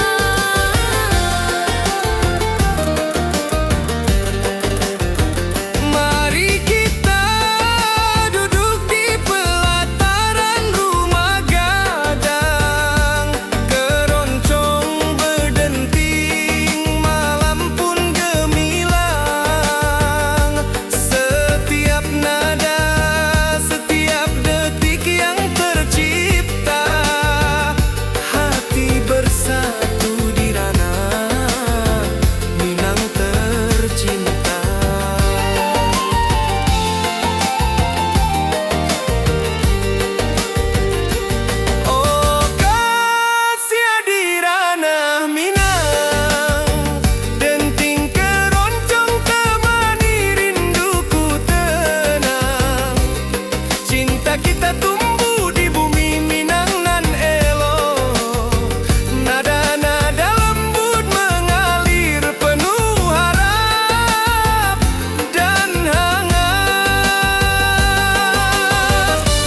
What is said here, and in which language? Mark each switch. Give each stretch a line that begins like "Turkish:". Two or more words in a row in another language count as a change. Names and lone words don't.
Indonesian: Mari kita duduk di pelataran rumah gadang, keroncong berdenting, malam pun gemilang. Setiap nada, setiap detik yang tercipta, hati bersatu di ranah Minang tercinta. Oh kasih di ranah Minang, denting keroncong temani rinduku tenang. Cinta kita tumbuh di bumi Minang
Minangkabau: nan elok,
Indonesian: nada-nada lembut mengalir penuh harap dan hangat.